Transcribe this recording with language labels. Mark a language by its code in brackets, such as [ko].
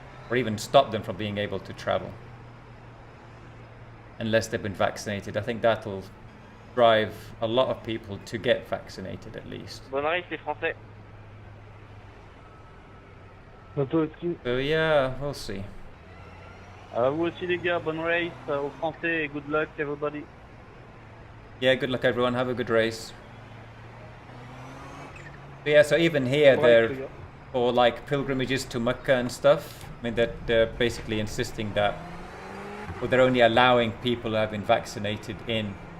[en] or even stop them from being able to travel unless they've been vaccinated. I think that'll drive a lot of people to get vaccinated at least. [fr] Bonne race les Français. [en] So yeah, we'll see. [fr] Vous aussi les gars, bonne race aux Français et [en] good luck everybody. Yeah, good luck everyone. Have a good race. But yeah, so even here they're for like pilgrimages to Mecca and stuff. I mean, they're basically insisting that, well, they're only allowing people who have been vaccinated in.